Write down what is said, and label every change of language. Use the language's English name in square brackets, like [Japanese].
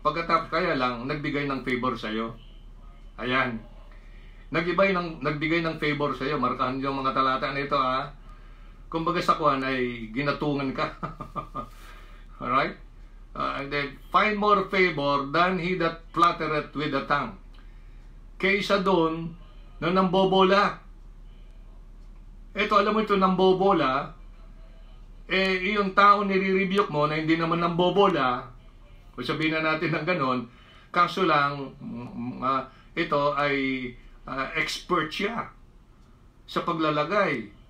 [Filipino] Pagkatapos kaya lang, nagbigay ng favor sa'yo. Ayan. Nagbigay ng favor sa'yo. Markahan yung mga talata na ito, Kumbaga sa kuhan ay ginatungan ka. [English] Alright? And then, find more favor than he that flattereth with the tongue. [Filipino] Kaysa doon, na nambobola. Ito, alam mo ito, nambobola, yung tao nire-rebuke mo na hindi naman nambobola, kung sabihin na natin ng ganon, kaso lang, ito ay expert siya sa paglalagay.